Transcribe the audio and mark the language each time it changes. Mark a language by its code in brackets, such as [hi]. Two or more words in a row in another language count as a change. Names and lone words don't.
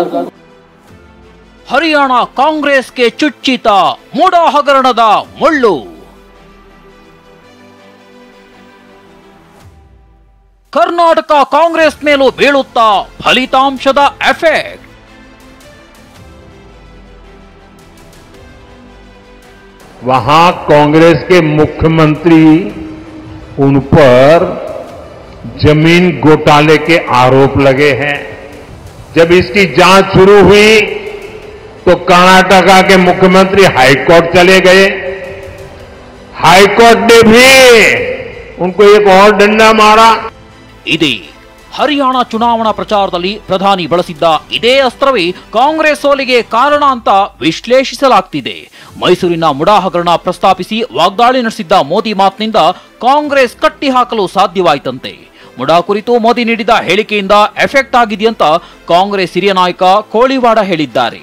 [kn] ಹರಿಯಾಣ ಕಾಂಗ್ರೆಸ್ಗೆ ಚುಚ್ಚಿತ ಮೂಡ ಹಗರಣದ ಮುಳ್ಳು. ಕರ್ನಾಟಕ ಕಾಂಗ್ರೆಸ್ ಮೇಲೂ ಬೀಳುತ್ತಾ ಫಲಿತಾಂಶದ ಎಫೆಕ್ಟ್. [hi] वहां कांग्रेस के मुख्यमंत्री उन पर जमीन घोटाले के आरोप लगे हैं। जब इसकी जांच शुरू हुई तो कर्नाटका के मुख्यमंत्री हाईकोर्ट चले गए। हाईकोर्ट ने भी उनको एक और डंडा मारा। [kn] इदे ಹರಿಯಾಣ ಚುನಾವಣಾ ಪ್ರಚಾರದಲ್ಲಿ ಪ್ರಧಾನಿ ಬಳಸಿದ್ದ ಇದೇ ಅಸ್ತ್ರವೇ ಕಾಂಗ್ರೆಸ್ ಸೋಲಿಗೆ ಕಾರಣ ಅಂತ ವಿಶ್ಲೇಷಿಸಲಾಗ್ತಿದೆ. ಮೈಸೂರಿನ ಮುಡಾ ಹಗರಣ ಪ್ರಸ್ತಾಪಿಸಿ ವಾಗ್ದಾಳಿ ನಡೆಸಿದ್ದ ಮೋದಿ ಮಾತಿನಿಂದ ಕಾಂಗ್ರೆಸ್ ಕಟ್ಟಿ ಹಾಕಲು ಸಾಧ್ಯವಾಯಿತಂತೆ. ಮುಡಾ ಕುರಿತು ಮೋದಿ ನೀಡಿದ ಹೇಳಿಕೆಯಿಂದ ಎಫೆಕ್ಟ್ ಆಗಿದೆಯಂತ ಕಾಂಗ್ರೆಸ್ ಹಿರಿಯ ನಾಯಕ ಕೋಳಿವಾಡ ಹೇಳಿದ್ದಾರೆ.